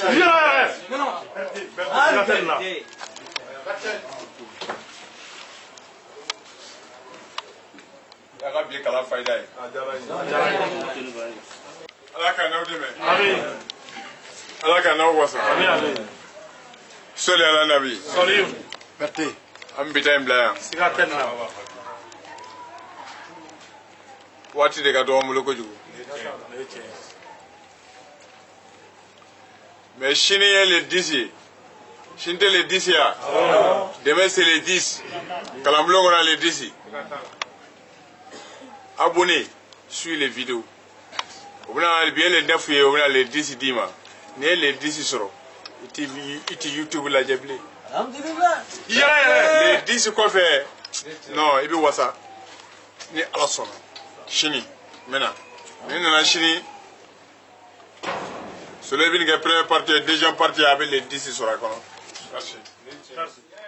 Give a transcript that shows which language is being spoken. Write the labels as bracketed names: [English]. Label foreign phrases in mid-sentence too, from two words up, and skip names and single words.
[Bambara] a ka bi kalan fayida ye ala ka n'aw dɛmɛ ala ka n'aw wasa soli ala nabi Berthe an bɛ taa in bila yan waati de ka dɔgɔ n bolo kojugu mais sini ye le 10 ye sini tɛ le 10 ya [French] demain c'est le 10 [Bambara] kalanbulon kɔnɔ le 10 [French] abonnez sur les vidéos [Bambara] o bɛna bi ye le 9 ye o bɛna le 10 d'i ma n'i ye le 10 sɔrɔ i tɛ YouTube lajɛ bilen le 10 kɔfɛ non i bɛ wasa ni ala sɔnna sini n bɛna ni nana sini Soleil bɛ nin kɛ [French] première partie deuxième partie [Bambara] a bɛ le 10 sɔrɔ a kɔnɔ merci.